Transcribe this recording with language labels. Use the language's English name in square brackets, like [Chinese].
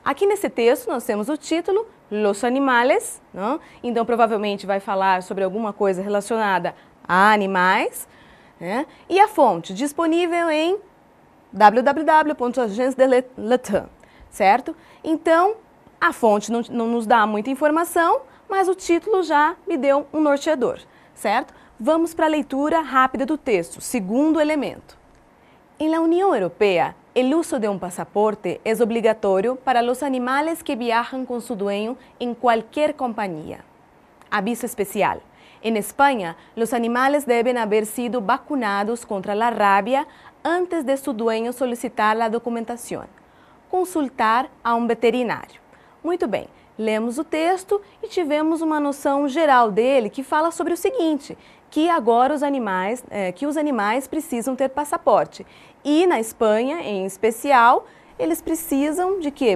[Portuguese] Aqui nesse texto nós temos o título, Los Animales, então provavelmente vai falar sobre alguma coisa relacionada a animais, e a fonte, disponível em www.agence de l'État, certo? Então, a fonte não nos dá muita informação, mas o título já me deu um norteador, certo? Vamos para a leitura rápida do texto, segundo elemento. [Spanish] En la Unión Europea, el uso de un pasaporte es obligatorio para los animales que viajan con su dueño en cualquier compañía. Aviso especial. En España, los animales deben haber sido vacunados contra la rabia antes de su dueño solicitar la documentación. [Portuguese] Consultar a um veterinário. Muito bem, lemos o texto e tivemos uma noção geral dele que fala sobre o seguinte, que agora os animais precisam ter passaporte. E na Espanha, em especial, eles precisam de quê?